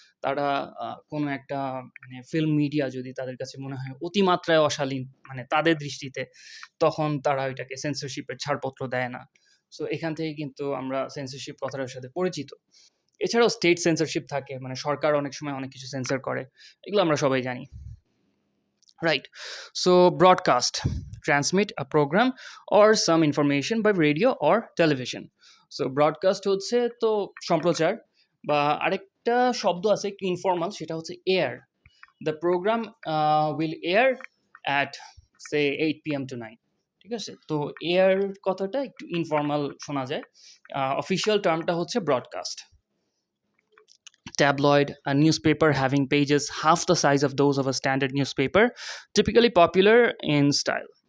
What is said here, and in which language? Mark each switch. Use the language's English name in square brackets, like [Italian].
[Bangla] তারা কোনো একটা মানে ফিল্ম মিডিয়া যদি তাদের কাছে মনে হয় অতিমাত্রায় অশালীন মানে তাদের দৃষ্টিতে, তখন তারা ওইটাকে সেন্সরশিপের ছাড়পত্র দেয় না। সো এখান থেকে কিন্তু আমরা সেন্সরশিপ কথাটার সাথে পরিচিত। এছাড়াও স্টেট সেন্সরশিপ থাকে, মানে সরকার অনেক সময় অনেক কিছু সেন্সর করে, এগুলো আমরা সবাই জানি, right? [English] So broadcast, transmit a program or some information by radio or television. [Bangla] So broadcast হচ্ছে তো সম্প্রচার, বা আরেকটা শব্দ আছে একটু ইনফর্মাল, সেটা হচ্ছে air. [English] The program will air at say 8 p.m. to 9. [Bangla] ঠিক আছে? তো এয়ার কথাটা একটু ইনফর্মাল শোনা যায়। অফিসিয়াল টার্মটা হচ্ছে broadcast. [English] Tabloid, a newspaper having pages half the size of those of a standard newspaper, typically popular in style.